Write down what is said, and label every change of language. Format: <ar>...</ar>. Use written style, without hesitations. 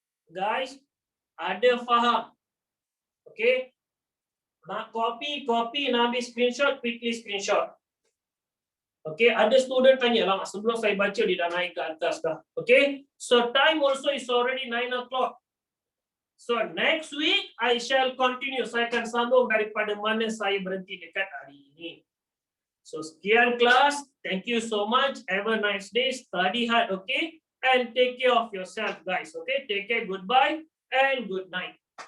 <ms>Guys, ada faham? Okey. Nak copy, nak ambil screenshot, quickly screenshot. Okay, ada student tanya lah, sebelum saya baca dia dah naik ke atas dah.</ms> <en>Okay, so time also is already 9 o'clock. So next week I shall continue.</en> <ms>Saya akan sambung daripada mana saya berhenti dekat hari ini. So sekian kelas.</ms> <en>Thank you so much. Have a nice day. Study hard, okay? And take care of yourself, guys. Okay? Take care. Goodbye and good night.</en>